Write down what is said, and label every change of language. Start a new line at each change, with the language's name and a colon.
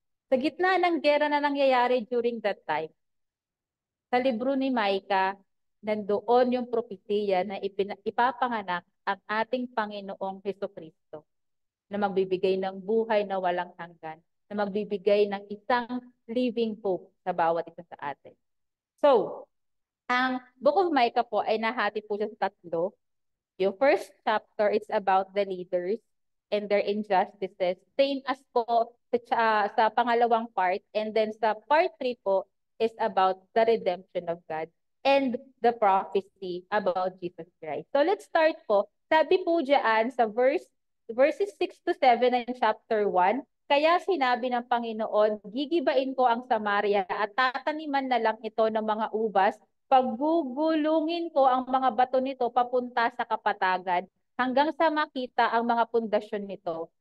Filipino: Sa gitna ng gera na nangyayari during that time, sa libro ni Micah, nandoon yung propesiya na ipapanganak ang ating Panginoong Hesukristo na magbibigay ng buhay na walang hanggan, na magbibigay ng isang
English: living hope
Filipino: sa bawat isa sa atin. So, ang Book of Micah po ay nahati po siya sa tatlo.
English: Yung first chapter, it's about the leaders and their injustices. Same as po
Filipino: sa pangalawang part.
English: And then sa part 3 po is about the redemption of God. and the prophecy about Jesus Christ. So let's start po.
Filipino: Sabi po diyan sa verses 6 to 7 ng chapter 1, kaya sinabi ng Panginoon, gigibain ko ang Samaria at tataniman na lang ito ng mga ubas, paggugulungin ko ang mga bato nito papunta sa kapatagan, hanggang sa makita ang mga pundasyon nito.